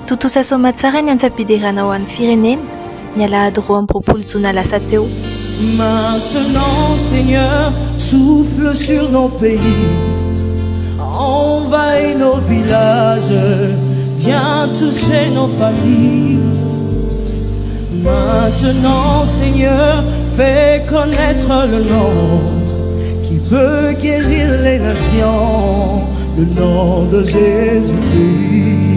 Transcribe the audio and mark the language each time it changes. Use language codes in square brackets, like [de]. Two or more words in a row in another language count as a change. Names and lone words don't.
[mg] Totosa soma tsara ny antsapidirana ho an'ny firenena ny alahady roa amby roapolo jona lasa teo. [fr] Maintenant, Seigneur, souffle sur nos pays, envahis nos villages, viens toucher nos familles. Maintenant, Seigneur, fais connaître le nom qui peut guérir les nations, le nom de Jésus-Christ.